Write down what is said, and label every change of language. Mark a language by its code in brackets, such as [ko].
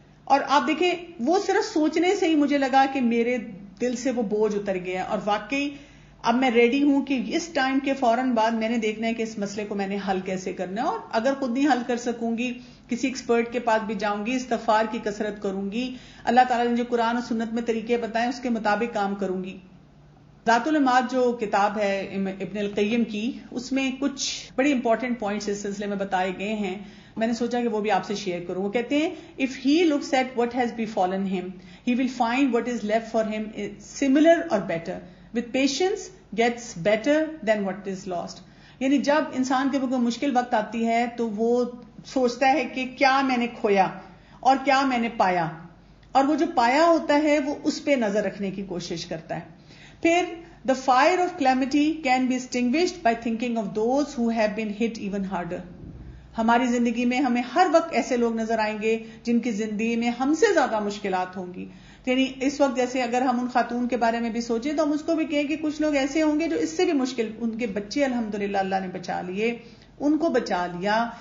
[ur] اور آپ دیکھیں وہ صرف سوچنے سے ہی مجھے لگا کہ میرے دل سے وہ بوجھ اتر گیا، اور واقعی اب میں ریڈی ہوں کہ اس ٹائم کے فوراً بعد میں نے دیکھنا ہے کہ اس مسئلے کو میں نے حل کیسے کرنا ہے، اور اگر خود نہیں حل کر سکوں گی کسی ایکسپرٹ کے پاس بھی جاؤں گی، استغفار کی کثرت کروں گی، اللہ تعالیٰ نے جو قرآن اور سنت میں طریقے بتائیں اس کے مطابق کام کروں گی. ذات المعاد جو کتاب ہے ابن القیم کی، اس میں کچھ بڑی امپورٹنٹ پوائنٹس اس سلسلے میں بتائے گئے ہیں، میں نے سوچا کہ وہ بھی آپ سے شیئر کروں. وہ کہتے ہیں [en] if he looks at what has befallen him he will find what is left for him similar or better. with patience gets better than what is lost. [ur] یعنی جب انسان کے اوپر کوئی مشکل وقت آتی ہے تو وہ سوچتا ہے کہ کیا میں نے کھویا اور کیا میں نے پایا، اور وہ جو پایا ہوتا ہے وہ اس پہ نظر رکھنے کی کوشش کرتا ہے. [en] پھر the fire of calamity can be extinguished by thinking of those who have been hit even harder. [ur] ہماری زندگی میں ہمیں ہر وقت ایسے لوگ نظر آئیں گے جن کی زندگی میں ہم سے زیادہ مشکلات ہوں گی. یعنی اس وقت جیسے اگر ہم ان خاتون کے بارے میں بھی سوچیں تو ہم اس کو بھی کہیں کہ کچھ لوگ ایسے ہوں گے جو اس سے بھی مشکل، ان کے بچے الحمدللہ اللہ نے بچا لیے، ان کو بچا لیا.